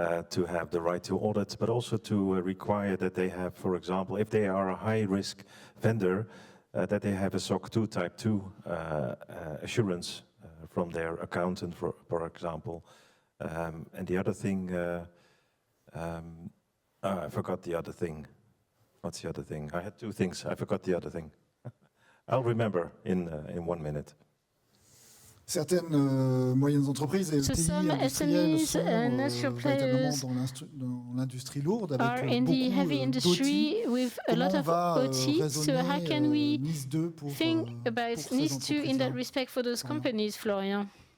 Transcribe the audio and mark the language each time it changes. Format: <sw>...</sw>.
<en>To have the right to audit, but also to require that they have, for example, if they are a high-risk vendor, that they have a SOC 2 Type 2 assurance from their accountant, for example. And the other thing, I forgot the other thing. What's the other thing? I had two things. I forgot the other thing. I'll remember in 1 minute.</en> <fr>Certaines moyennes entreprises et ETI industrielles sont véritablement dans l'industrie lourde avec beaucoup d'outils. Comment on va raisonner NIS2 pour</fr> <en>NIS2 in that respect for those companies, Florian?</en>